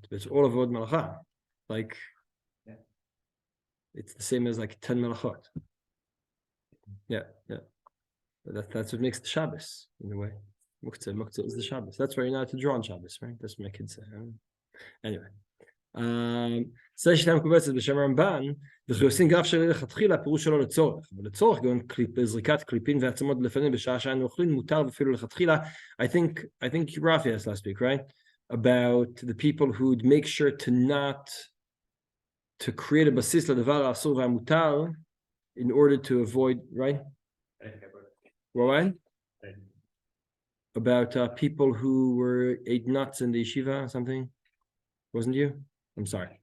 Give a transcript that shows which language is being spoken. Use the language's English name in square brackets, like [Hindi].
[English] But it's all Avot Melacha. Like, yeah. It's the same as like 10 Melachot. Yeah. But that's what makes the Shabbos in a way. Muktze is the Shabbos. That's why you're not to draw on Shabbos, right? That's what my kids say. Anyway. Says Shtam Kubetzet b'Shem Ramban, [Hebrew] וכי גרף של לכתחילה פירוש שלו לצורך, אבל לצורך גם זריקת קליפין ועצמות לפנים בשעה שאנו אוכלים מותר ואפילו לכתחילה. [English] I think Rafi asked last week, right? About the people who'd make sure to create a basis [Hebrew] לדבר האסור והמותר [English] in order to avoid, right? What? About people who ate nuts in the yeshiva or something? Wasn't you? I'm sorry.